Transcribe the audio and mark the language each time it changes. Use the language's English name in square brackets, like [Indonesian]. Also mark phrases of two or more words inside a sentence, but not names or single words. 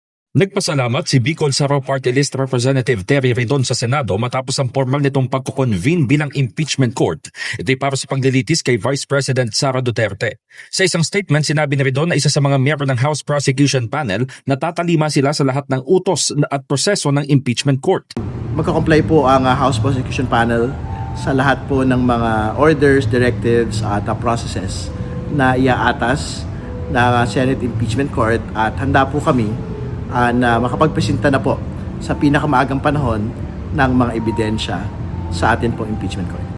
[Filipino] Nagpasalamat si Bicol Saraw Party List Representative Terry Redon sa Senado matapos ang formal nitong pagkukonvene bilang [English] impeachment court. [Filipino] Ito'y para sa paglilitis kay Vice President Sara Duterte. Sa isang statement, sinabi ni Redon na isa sa mga miyembro ng House Prosecution Panel na tatalima sila sa lahat ng utos at proseso ng [English] impeachment court. [Filipino] Magka-comply po ang House Prosecution Panel sa lahat po ng mga [English] orders, directives [Filipino] at processes na iaatas ng Senate [English] Impeachment Court [Filipino] at handa po kami na makapagpresenta na po sa pinakamaagang panahon ng mga ebidensya sa atin pong impeachment court.